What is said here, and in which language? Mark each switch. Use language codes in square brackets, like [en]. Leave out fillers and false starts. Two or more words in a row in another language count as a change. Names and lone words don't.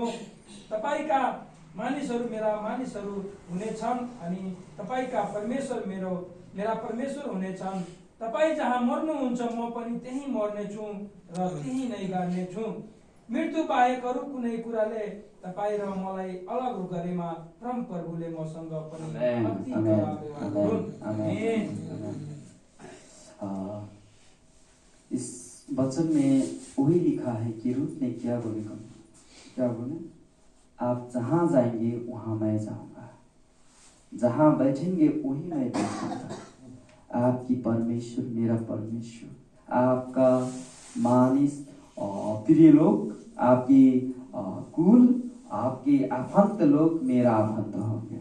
[ne] तपाईँका मानिसहरू मेरा मानिसहरू हुनेछन् अनि तपाईँका परमेश्वर मेरा परमेश्वर हुनेछन्। तपाईँ जहाँ मर्नुहुन्छ म पनि त्यहीँ मर्नेछु र त्यहीँ नै गर्नेछु। मृत्यु बाहेक अरू कुनै कुराले तपाईँ र मलाई अलग गरेमा परम प्रभुले मसँग पनि अति खराब व्यवहार गरून्। [hi] इस वचन में वही लिखा है कि रूथ ने क्या बोले? आप जहां जाएंगे वहां मैं जाऊंगा, जहां बैठेंगे वही मैं बैठूंगा। आपकी परमेश्वर मेरा परमेश्वर, आपका मानिस और प्रिय लोग, आपकी कुल, आपके आफंत लोग मेरा आफंत होंगे।